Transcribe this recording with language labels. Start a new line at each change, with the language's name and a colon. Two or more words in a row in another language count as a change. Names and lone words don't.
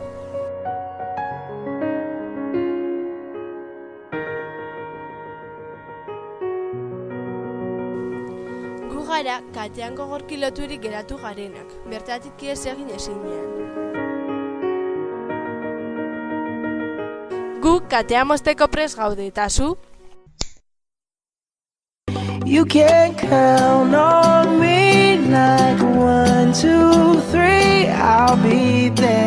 Basque: Gu gara, katean gogorki loturik geratu garenak, bertatik ihes egin ezinean. Gu katea mozteko prest gaude, eta zu?
English: You can count on me like 1, 2, 3, I'll be there.